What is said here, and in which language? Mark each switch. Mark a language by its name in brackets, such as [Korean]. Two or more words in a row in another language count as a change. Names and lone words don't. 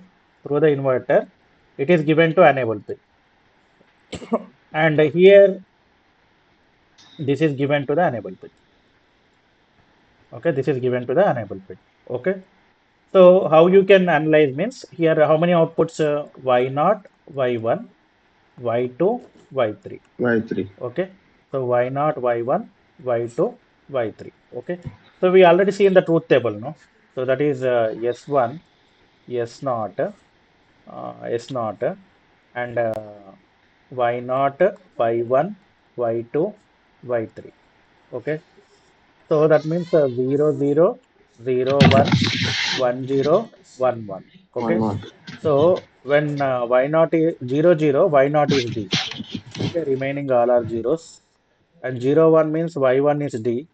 [English] Through the inverter, it is given to enable pin. And here, this is given to the enable pin. Okay. This is given to the enable pin. Okay. So, how you can analyze means here, how many outputs Y0, Y1, Y2, Y3. Y3. Okay. So y naught, y1, y2, y3. Okay. So we already see in the truth table, no? So that is s1, s naught, s naught, and y naught, y1, y2, y3. Okay. So that means 0, 0, 0, 1, 1, 0, 1, 1. Why Okay. not? So when y naught is 0, 0, y naught is d. Okay. Remaining all are zeros. And 0, 1 means y1 is d.